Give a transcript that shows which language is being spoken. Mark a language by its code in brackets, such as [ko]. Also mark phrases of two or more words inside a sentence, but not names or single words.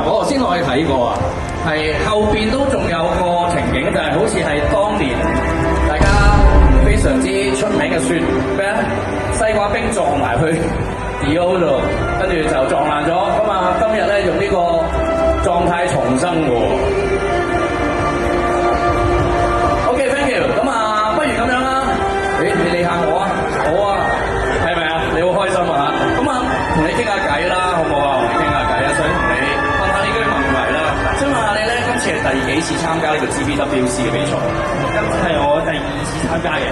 [yue] 我頭先我去睇過啊，係後邊都仲有個情景，就係好似係當年大家非常之出名嘅雪咩西瓜冰撞埋去 Dior 度，跟住就撞爛咗。咁啊，今日咧用呢個狀態重生喎。 [en] OK，thank you。 [yue] 咁啊，不如咁樣啦，你理下我啊，好啊，係咪啊？你好開心啊嚇。咁啊，同你傾下偈啦，好唔好啊？同你傾下偈啊，想同你問下呢啲問題啦。想問下你咧，今次係第幾次參加呢個 GBWC 嘅比賽？今次係我第2次參加嘅，